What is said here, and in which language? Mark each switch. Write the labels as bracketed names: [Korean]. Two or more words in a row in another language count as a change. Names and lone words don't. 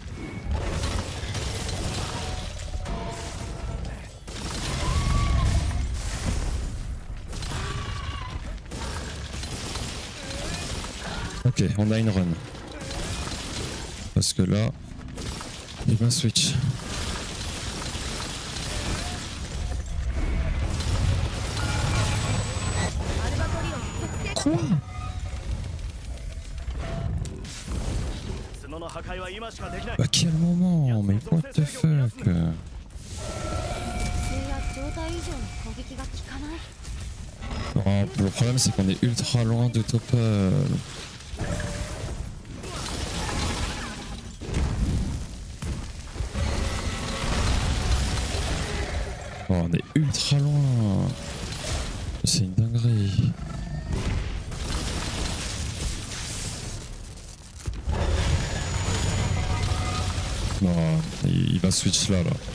[French] Ok, on a une run. Parce que là, il va switch. Quoi? [Japanese] 角の破壊は今しかできない。 [French] À quel moment? Mais [English] what the fuck? [Japanese] や状態以上の攻撃が効かない。 [French] Oh, le problème c'est qu'on est ultra loin de Topple. Oh, on est ultra loin. C'est une dinguerie. Non, il va switch là.